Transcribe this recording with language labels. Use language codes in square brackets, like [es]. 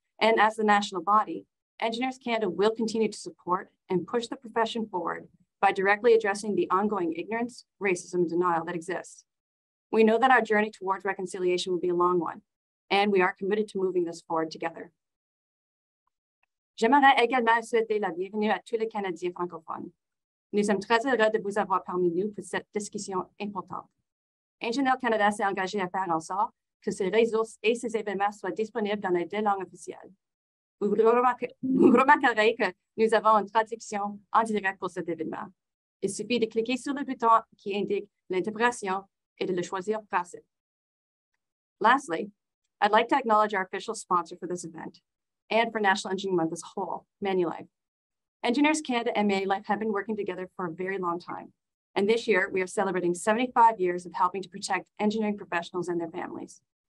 [en] And as the national body, Engineers Canada will continue to support and push the profession forward by directly addressing the ongoing ignorance, racism, and denial that exists. We know that our journey towards reconciliation will be a long one, and we are committed to moving this forward together. [fr] J'aimerais également souhaiter la bienvenue à tous les Canadiens francophones. Nous sommes très heureux de vous avoir parmi nous pour cette discussion importante. Engineers Canada s'est engagé à faire en sorte que ces ressources et ces événements soient disponibles dans les deux langues officielles. Vous remarquerez que nous avons une traduction en direct pour cet événement. Il suffit de cliquer sur le bouton qui indique l'interprétation et de le choisir français. [en] Lastly, I'd like to acknowledge our official sponsor for this event and for National Engineering Month as a whole, Manulife. Engineers Canada and Manulife have been working together for a very long time. And this year, we are celebrating 75 years of helping to protect engineering professionals and their families.